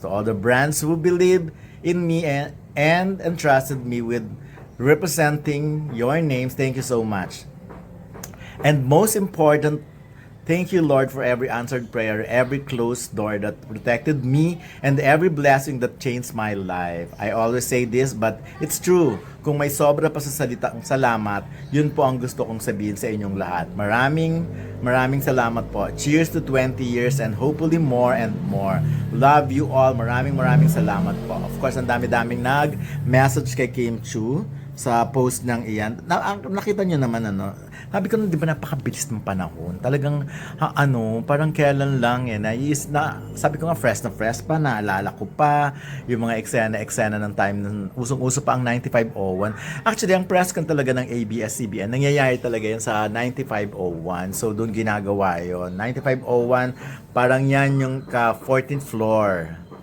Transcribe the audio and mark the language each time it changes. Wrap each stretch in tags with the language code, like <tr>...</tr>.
<en>To all the brands who believe in me and entrusted me with representing your names, thank you so much. And most important, thank you, Lord, for every answered prayer, every closed door that protected me, and every blessing that changed my life. I always say this, but it's true.</en> <tl>Kung may sobra pa sa salitang salamat, yun po ang gusto kong sabihin sa inyong lahat. Maraming salamat po.</tl> <en>Cheers to 20 years and hopefully more and more. Love you all.</en> <tl>Maraming salamat po.</tl> <en>Of course,</en> <tl>ang dami-daming nag-message kay Kim Chiu sa post ng iyan. Nakita niyo naman sabi ko, di ba napakabilis ng panahon? Talagang, parang kailan lang sabi ko nga, fresh pa, naalala ko pa, yung mga eksena ng time, usong-uso pa ang 9501. Actually, ang press con talaga ng ABS-CBN, nangyayari talaga yan sa 9501. So, doon ginagawa yon. 9501, parang yan yung 14th floor.</tl>